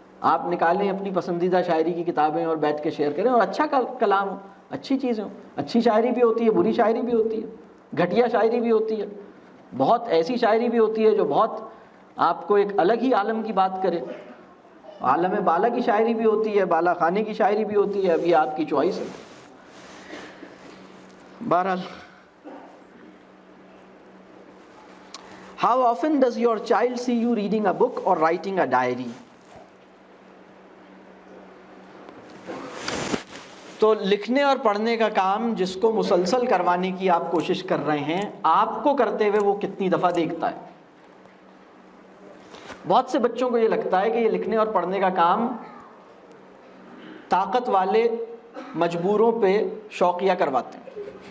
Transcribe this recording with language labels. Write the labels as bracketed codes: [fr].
[ur] آپ نکالیں اپنی پسندیدہ شاعری کی کتابیں اور بیٹھ کے شیئر کریں، اور اچھا کلام ہو، اچھی چیزیں ہوں. اچھی شاعری بھی ہوتی ہے، بری شاعری بھی ہوتی ہے، گھٹیا شاعری بھی ہوتی ہے، بہت ایسی شاعری بھی ہوتی ہے جو بہت آپ کو ایک الگ ہی عالم کی بات کرے. عالم بالا کی شاعری بھی ہوتی ہے، بالا خانے کی شاعری بھی ہوتی ہے. اب یہ آپ کی چوائس ہے. [en] بہرحال How often does your child see you reading a book or writing a diary? [ur] تو لکھنے اور پڑھنے کا کام جس کو مسلسل کروانے کی آپ کوشش کر رہے ہیں، آپ کو کرتے ہوئے وہ کتنی دفعہ دیکھتا ہے؟ بہت سے بچوں کو یہ لگتا ہے کہ یہ لکھنے اور پڑھنے کا کام طاقت والے مجبوروں پہ شوقیہ کرواتے ہیں.